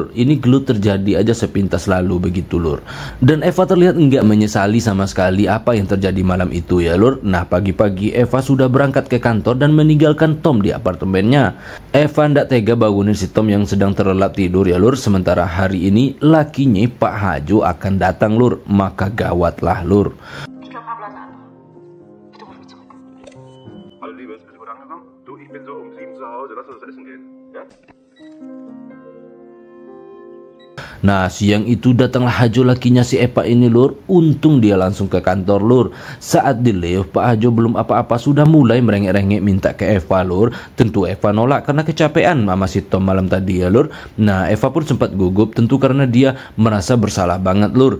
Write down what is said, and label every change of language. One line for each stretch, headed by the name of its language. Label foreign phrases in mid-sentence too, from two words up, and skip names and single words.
Indonesian: Ini gelut terjadi aja sepintas lalu begitu lur. Dan Eva terlihat nggak menyesali sama sekali apa yang terjadi malam itu ya lur. Nah, pagi-pagi Eva sudah berangkat ke kantor dan meninggalkan Tom di apartemennya. Eva ndak tega bangunin si Tom yang sedang terlelap tidur ya lur. Sementara hari ini lakinya Pak Hajo akan datang lur. Maka gawatlah lur.
German: Ich glaube, Pablo hat eine andere. Bitte ruf mich zurück. Hallo Liebes, bist du gut angekommen? Du, ich bin so um 7 zu Hause, lass uns essen gehen, ja?
Indonesian: Nah, siang itu datanglah Hajo lakinya si Eva ini lur. Untung dia langsung ke kantor lur. Saat di lift, Pak Hajo belum apa-apa sudah mulai merengek-rengek minta ke Eva lur. Tentu Eva nolak karena kecapean sama si Tom malam tadi ya lur. Nah, Eva pun sempat gugup tentu karena dia merasa bersalah banget lur.